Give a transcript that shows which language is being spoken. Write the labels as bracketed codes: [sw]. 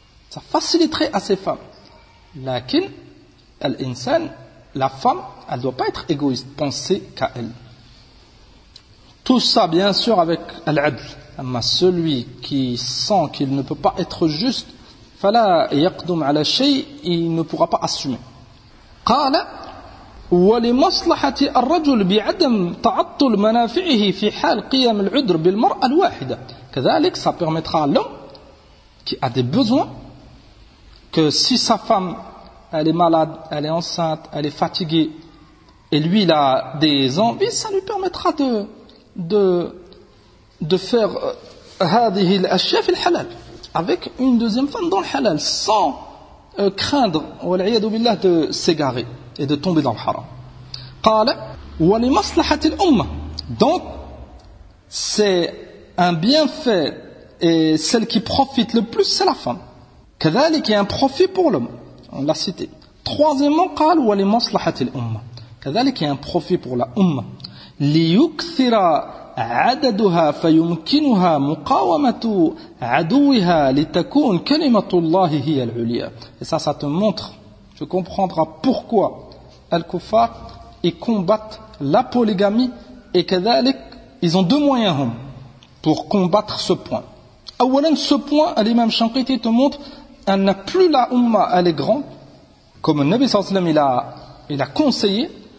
[fr] Ça faciliterait à ces femmes. Lakin, al-insan, la femme, elle ne doit pas être égoïste, penser qu'à elle. Tout ça, bien sûr, avec al-adl. Mais celui qui sent qu'il ne peut pas être juste, [ar] fala yaqdum ala shay, [fr] il ne pourra pas assumer. [ar] قال ولمصلحة الرجل بعدم تعطل منافعه في حال قيام العذر بالمرأة الواحدة. [fr] كذلك ça permettra à l'homme qui a des besoins que si sa femme elle est malade, elle est enceinte, elle est fatiguée et lui il a des envies, ça lui permettra de faire [ar] هذه الأشياء في الحلال [fr] avec une deuxième femme dans le halal sans craindre [ar] والعياذ بالله [fr] de s'égarer et de tomber dans le haram. [ar] قال ولمصلحة الأمة. [fr] Donc c'est un bienfait et celle qui profite le plus c'est la femme. كذلك est un profit pour l'homme. On l'a cité. Troisièmement [ar] قال ولمصلحة الأمة. [fr] كذلك est un profit pour la أمة. [ar] ليكثر عددها فيمكنها مقاومة عدوها لتكون كلمة الله هي العليا. [fr] Et ça te montre, tu comprendras pourquoi Al-Kuffar ils combattent la polygamie et كذلك ils ont deux moyens pour combattre ce point. أولاً ce point l'imam Shanqiti te montre elle n'a plus la umma, elle est grande comme le Nabi [ar] sallallahu alayhi wa sallam [fr] il a conseillé.